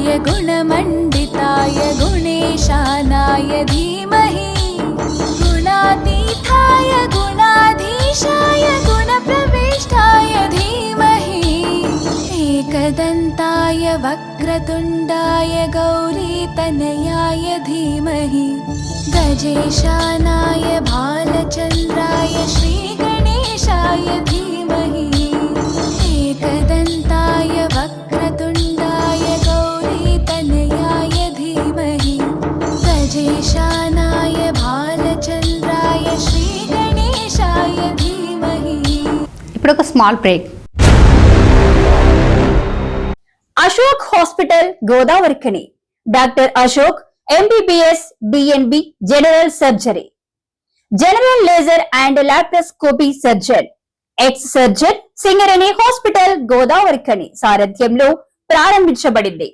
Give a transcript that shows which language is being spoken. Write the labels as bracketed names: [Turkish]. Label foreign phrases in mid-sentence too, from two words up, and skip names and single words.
[Sanskrit] गुणमण्डिताय गुणेशानाय धीमहि गुणातीताय गुणाधीशाय गुणप्रविष्टाय धीमहि एकदन्ताय वक्रतुण्डाय गौरीतनयाय धीमहि गजेशानाय भालचन्द्राय श्रीगणेशाय धीमहि एकदन्ताय वक्रतुण्डाय गौरीतनयाय धीमहि गजेशानाय भालचन्द्राय श्रीगणेशाय धीमहि। [Telugu] ఇప్పుడు ఒక [English] small break. [Telugu] అశోక్ హాస్పిటల్ గోదావరిఖని. డాక్టర్ అశోక్ MBBS DNB [English] general surgery, general laser and laparoscopy surgeon, ex surgeon [Telugu] సింగరేణి హాస్పిటల్ గోదావరిఖని సారథ్యంలో ప్రారంభించబడింది.